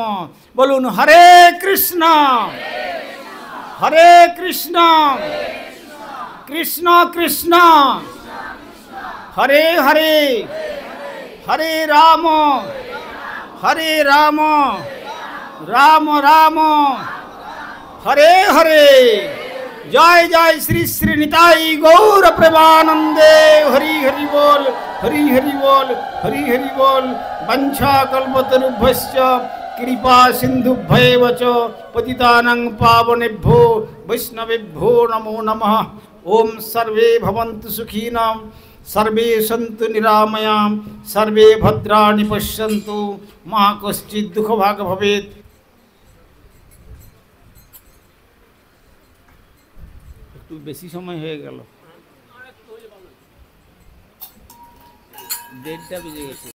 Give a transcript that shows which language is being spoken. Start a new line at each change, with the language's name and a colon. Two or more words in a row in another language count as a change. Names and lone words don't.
Sanskrit: বলুন হরে কৃষ্ণ হরে কৃষ্ণ কৃষ্ণ কৃষ্ণ হরে হরে, হরে রাম রাম রাম হরে হরে।
Bangla: জয় জয় শ্রী শ্রী নিতাই গৌর প্রেমানন্দে। হরি হরি বল, হরি হরি বল, হরি হরি বল।
Sanskrit: বঞ্ছা কল্পতরুভ্যশ্চ কৃপা সিন্ধুভ্যেব চ পতিতানাং পাবনেভ্যো বৈষ্ণবেভ্যো নমো নমঃ। ওম সর্বে ভবন্তু সুখিনাম, সর্বে সন্তু নিরাময়াম, সর্বে ভদ্রাণি পশ্যন্তু, মা কশ্চিৎ দুঃখভাগ ভবেৎ।
Bangla: একটু বেশি সময় হয়ে গেল, 1:30 বেজে গেছে।